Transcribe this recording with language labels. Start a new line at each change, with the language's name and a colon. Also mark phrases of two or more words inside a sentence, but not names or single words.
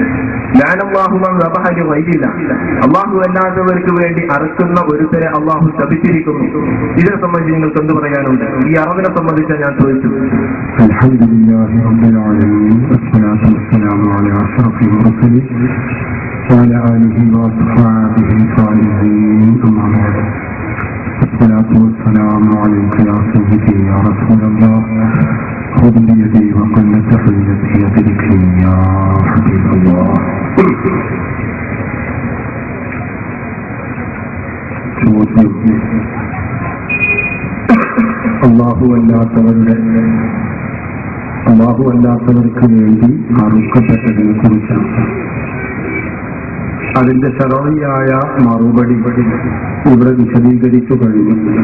Malayalam: വൈകില്ല, അള്ളാഹു അല്ലാത്തവർക്ക് വേണ്ടി അറുക്കുന്ന ഒരുത്തരെ അള്ളാഹു ശപിച്ചിരിക്കുന്നു. ഇതിനെ സംബന്ധിച്ച് നിങ്ങൾക്ക് എന്ത് പറയാനുണ്ട്? ഈ അറവിനെ സംബന്ധിച്ച് ഞാൻ ചോദിച്ചു.
Arabic: الحمد لله رب العالمين والصلاة والسلام على أشرف المرسلين وعلى آله وأصحابه الصالحين. أما بعد. الصلاة والسلام عليك يا سيدي يا رسول الله خذ بيدي وقلت حيلتي أدركني يا حبيب الله.
Malayalam: അല്ലാഹു അല്ലാത്തവർക്ക് വേണ്ടി അറുക്കപ്പെട്ടതിനെ കുറിച്ചാണ്. അതിന്റെ ശരണിയായ മറുപടി ഇവിടെ വിശദീകരിച്ചു കഴിഞ്ഞു.